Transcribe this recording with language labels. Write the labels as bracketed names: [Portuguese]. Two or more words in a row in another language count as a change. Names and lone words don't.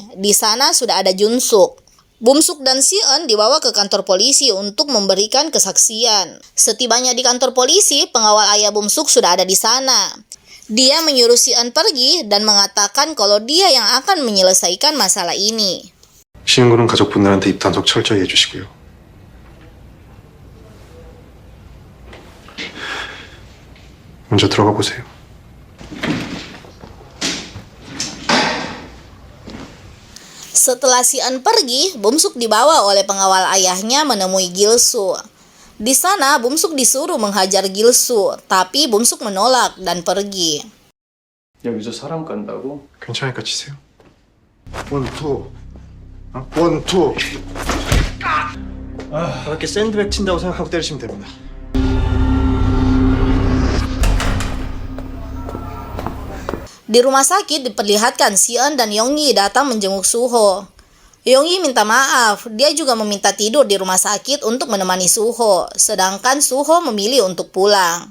[Indonesian] Di sana sudah ada Jun-suk. Bum-suk dan Xian dibawa ke kantor polisi untuk memberikan kesaksian. Setibanya di kantor polisi, pengawal ayah Bum-suk sudah ada di sana. Dia menyuruh Xian pergi dan mengatakan kalau dia yang akan menyelesaikan masalah ini. [Korean] 신고는 가족분들한테 입단속 철저히 해주시고요. 먼저 들어가 보세요. [Indonesian] Setelah Xian pergi, Bum-suk dibawa oleh pengawal ayahnya menemui Gil-soo. Di sana, Bum-suk disuruh menghajar Gil-soo, tapi Bum-suk menolak dan pergi. [Korean] 여기서 사람 간다고? 괜찮으니까 치세요. 원투. 원투. 그렇게 샌드백 친다고 생각하고 때리시면 됩니다. [Indonesian] Di rumah sakit diperlihatkan Xian dan Yong-yi datang menjenguk Suho. Yong-yi minta maaf, dia juga meminta tidur di rumah sakit untuk menemani Suho, sedangkan Suho memilih untuk pulang.